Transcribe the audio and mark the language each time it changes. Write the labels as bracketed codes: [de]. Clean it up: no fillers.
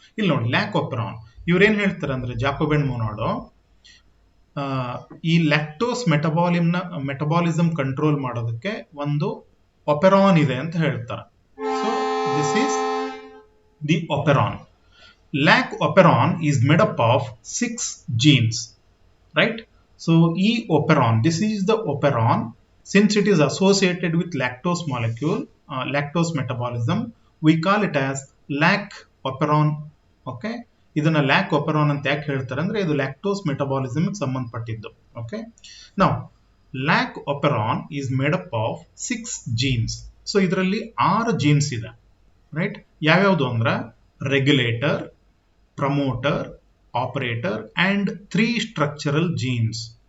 [kn] ಇಲ್ಲಿ ನೋಡಿ, lac operon ಇವ್ರೇನ್ ಹೇಳ್ತಾರೆ ಅಂದ್ರೆ, ಜಾಕೋಬೆನ್ ಮೊನಾಡೋ ಈ ಲ್ಯಾಕ್ಟೋಸ್ ಮೆಟಬಾಲಿಸಮ್ ಕಂಟ್ರೋಲ್ ಮಾಡೋದಕ್ಕೆ ಒಂದು ಒಪೆರಾನ್ ಇದೆ ಅಂತ ಹೇಳ್ತಾರೆ. [en] So this is the operon. Lac operon is made up of 6 genes, right? So E operon, this is the operon. Since it is associated with lactose molecule, lactose metabolism, we call it as lac operon. [kn] Okay, ಇದನ್ನ lac operon ಅಂತ ಯಾಕೆ ಹೇಳ್ತಾರೆ ಅಂದ್ರೆ, ಇದು lactose metabolism ಸಂಬಂಧಪಟ್ಟಿದ್ದು. [en] Okay, now lac operon is made up of 6 genes. [kn] So ಇದರಲ್ಲಿ 6 genes ಇದೆ, right? ಯಾವ್ಯಾವುದು ಅಂದ್ರೆ regulator, promoter, operator and 3 structural jeans.